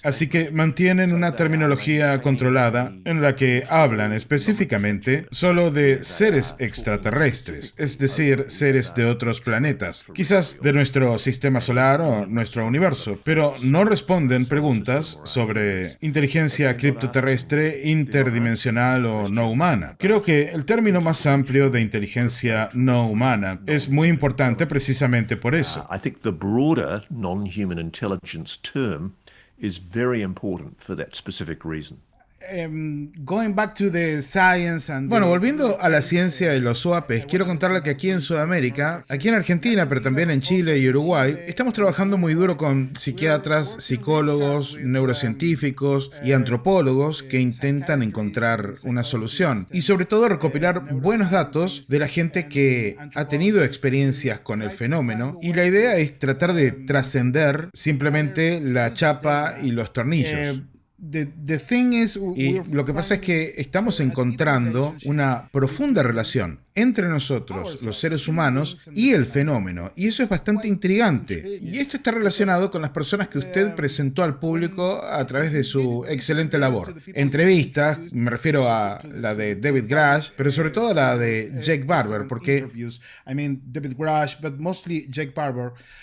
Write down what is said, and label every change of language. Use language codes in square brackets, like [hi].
[es] Así que mantienen una terminología controlada en la que hablan específicamente solo de seres extraterrestres, es decir, seres de otros planetas, quizás de nuestro sistema solar o nuestro universo, pero no responden preguntas sobre inteligencia criptoterrestre, interdimensional o no humana. Creo que el término más amplio de inteligencia no humana es muy importante precisamente por eso. [en] I think the broader non-human intelligence term is very important for that specific reason. Going back to the science and [es] Bueno, volviendo a la ciencia y los UAPs, quiero contarle que aquí en Sudamérica, aquí en Argentina, pero también en Chile y Uruguay, estamos trabajando muy duro con psiquiatras, psicólogos, neurocientíficos y antropólogos que intentan encontrar una solución y sobre todo recopilar buenos datos de la gente que ha tenido experiencias con el fenómeno, y la idea es tratar de trascender simplemente la chapa y los tornillos. [en] The thing is, [es] Y lo que pasa es que estamos encontrando una profunda relación entre nosotros, los seres humanos, y el fenómeno. Y eso es bastante intrigante. Y esto está relacionado con las personas que usted presentó al público a través de su excelente labor. Entrevistas, me refiero a la de David Grush, pero sobre todo a la de Jake Barber, porque... [en] I mean, David Grush, but mostly Jake Barber.